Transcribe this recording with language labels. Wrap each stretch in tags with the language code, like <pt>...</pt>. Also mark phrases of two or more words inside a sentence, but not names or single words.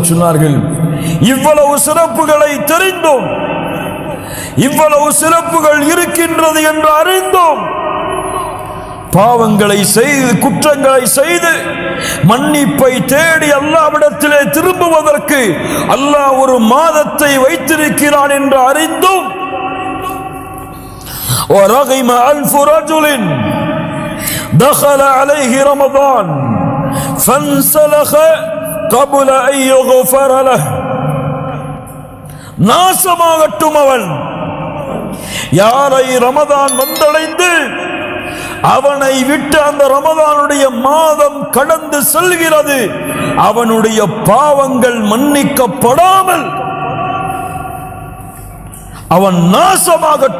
<ta>சொன்னார்கள், இவ்வளவு சிறப்புகளை தெரிந்தோம், இவ்வளவு சிறப்புகள் இருக்கின்றது என்று அறிந்தோம், பாவங்களை செய்து குற்றங்களை செய்து மன்னிப்பை தேடி அல்லாஹ்விடத்திலே திரும்புவதற்கு அல்லாஹ் ஒரு மாதத்தை வைத்திருக்கிறான் என்று அறிந்தும்,</ta> <ar>وَرَغِمَ أَنْفُ رَجُلٍ دَخَلَ عَلَيْهِ رَمَضَانَ فَانْسَلَخَ قَبْلَ أَنْ يُغْفَرَ لَهُ,</ar> <ta>நாசமாகட்டும் அவன், யாரை ரமதான் வந்தடைந்து அவனை விட்டு அந்த ரமதானுடைய மாதம் கடந்து செல்கிறது, அவனுடைய பாவங்கள் மன்னிக்கப்படாமல் அவன் நாசமாகட்டும்.</ta>